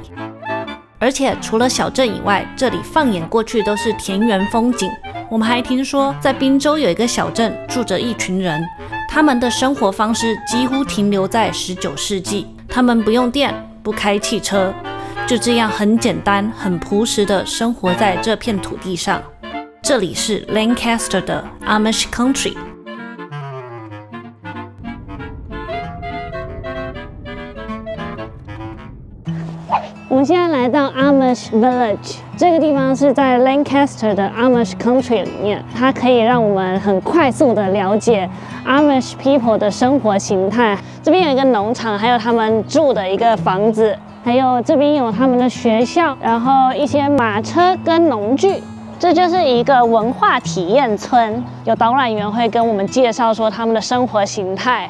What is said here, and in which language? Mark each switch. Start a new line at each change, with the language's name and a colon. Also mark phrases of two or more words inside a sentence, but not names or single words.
Chinese: 而且除了小鎮以外，這裡放眼過去都是田園風景。我們還聽說，在賓州有一個小鎮住着一群人，他們的生活方式幾乎停留在19世紀。他們不用電，不開汽車，就這樣很簡單、很樸實的生活在這片土地上。這裡是 Lancaster 的 Amish Country。我們現在來到 Amish Village， 這個地方是在 Lancaster 的 Amish Country 裡面，它可以讓我們很快速的了解
English: Amish people
Chinese: 的生活形態。這邊有一個農場，還有他們住的一個房子，還有這邊有他們的學校，然後一些馬車跟農具。這就是一個文化體驗村，有導覽員會跟我們介紹說他們的生活形態。